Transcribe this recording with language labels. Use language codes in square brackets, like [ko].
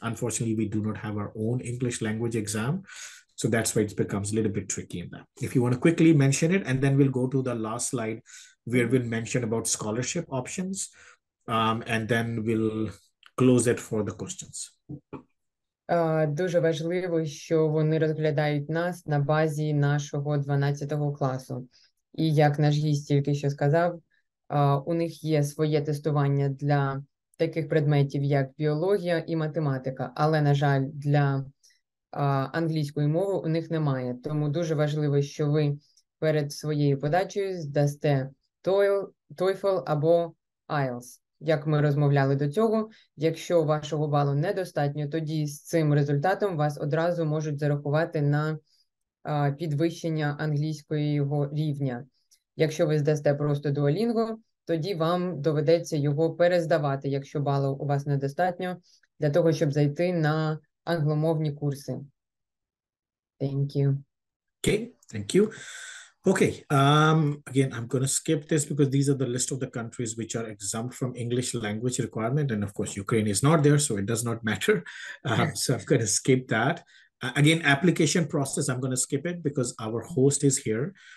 [en] Unfortunately, we do not have our own English language exam. So that's why it becomes a little bit tricky in that. If you want to quickly mention it, and then we'll go to the last slide where we'll mention about scholarship options. And then we'll close it for the questions. [uk] Дуже важливо, що вони розглядають нас на базі нашого 12 класу. І як наш гість тільки що сказав, у них є своє тестування для таких предметів, як біологія і математика, але, на жаль, для англійської мови у них немає. Тому дуже важливо, що ви перед своєю подачею здасте TOEFL або IELTS. Як ми розмовляли до цього, якщо вашого балу недостатньо, тоді з цим результатом вас одразу можуть зарахувати на підвищення англійського рівня. Якщо ви здасте просто Duolingo, тоді вам доведеться його перездавати, якщо балів у вас недостатньо, для того, щоб зайти на англомовні курси. [en] Thank you. Okay, thank you. Okay, again, I'm going to skip this because these are the list of the countries which are exempt from English language requirement. And of course, Ukraine is not there, so it does not matter. So I'm going to skip that. Again, application process, I'm going to skip it because our host is here.